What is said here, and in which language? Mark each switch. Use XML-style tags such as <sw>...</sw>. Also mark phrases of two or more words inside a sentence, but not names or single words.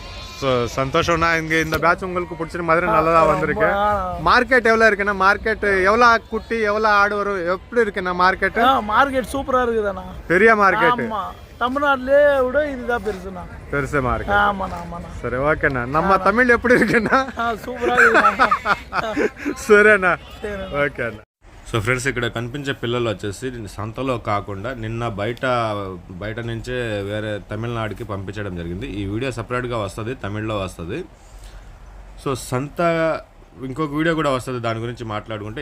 <ta>ஸோ சந்தோஷம்னா இங்கே இந்த பேட்ச் உங்களுக்கு பிடிச்ச மாதிரி நல்லதா வந்திருக்கு. மார்க்கெட் எவ்வளோ இருக்குண்ணா? மார்க்கெட் எவ்வளோ குட்டி எவ்வளோ ஆடு வரும் எப்படி இருக்குண்ணா? மார்க்கெட் மார்க்கெட் சூப்பரா இருக்குதாண்ணா. பெரிய மார்க்கெட். தமிழ்நாட்டிலே விட இதுதான் பெருசுண்ணா. பெருசு மார்க்கெட். ஆமாண்ணா. சரி ஓகேண்ணா. நம்ம தமிழ் எப்படி இருக்குண்ணா? సూపరా இருக்குண்ணா.</ta> <te>సరేనా? ఓకే అన్న. సో ఫ్రెండ్స్ ఇక్కడ కనిపించే పిల్లలు వచ్చేసి సంతలో కాకుండా నిన్న బయట నుంచే వేరే తమిళనాడుకి పంపించడం జరిగింది. ఈ వీడియో సపరేట్గా వస్తుంది, తమిళ్లో వస్తుంది. సో సంత ఇంకొక వీడియో కూడా వస్తుంది, దాని గురించి మాట్లాడుకుంటే.</te>